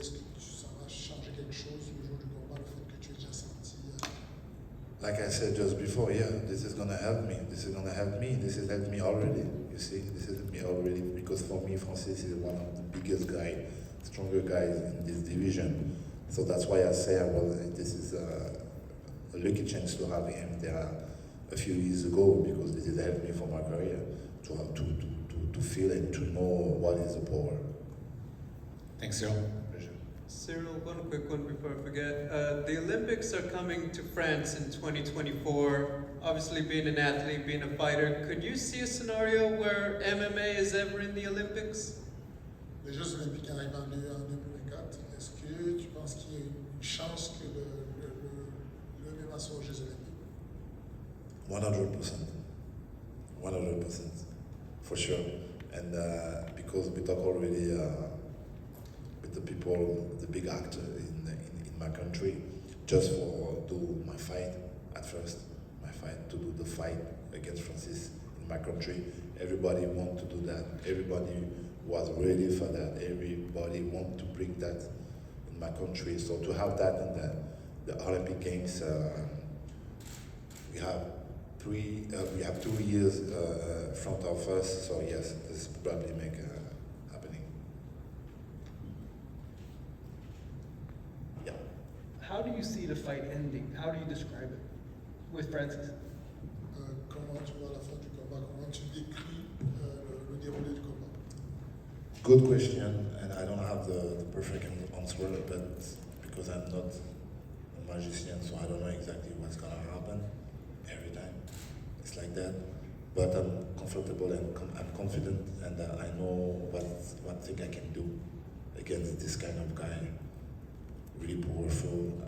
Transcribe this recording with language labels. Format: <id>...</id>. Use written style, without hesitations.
<fr>Est-ce que ça va changer quelque chose le jour du combat, le fait que tu aies déjà senti?</fr> <en>Like I said just before, yeah, this is gonna help me. This is gonna help me. This has helped me already. You see, this has helped me already, because for me, Francis is one of the biggest guys, stronger guys in this division. So that's why I say, this is a lucky chance to have him there a few years ago, because this has helped me for my career to have to feel and to know what is the power. Thanks, Ciryl. Ciryl, one quick one before I forget. The Olympics are coming to France in 2024. Obviously, being an athlete, being a fighter, could you see a scenario where MMA is ever in the Olympics?</en> <fr>Les Jeux Olympiques arrivent en 2024. Est-ce que tu penses qu'il y a une chance que le MMA soit aux Jeux Olympiques?</fr> <en>100%. 100%. For sure. And because we talk already with the people, the big actor in my country, just for do my fight at first, to do the fight against Francis in my country. Everybody want to do that. Everybody was ready for that. Everybody want to bring that in my country. So to have that in the Olympic Games, we have 2 years front of us. So yes, this probably make happening. Yeah. How do you see the fight ending? How do you describe it with Francis?</en> <fr>Comment tu vois la fin du combat? Comment tu décris le déroulé du combat?</fr> <en>Good question, and I don't have the perfect answer, but because I'm not a magician, so I don't know exactly what's gonna happen every time. It's like that, but I'm comfortable and I'm confident, and I know what thing I can do against this kind of guy. Really powerful.</en>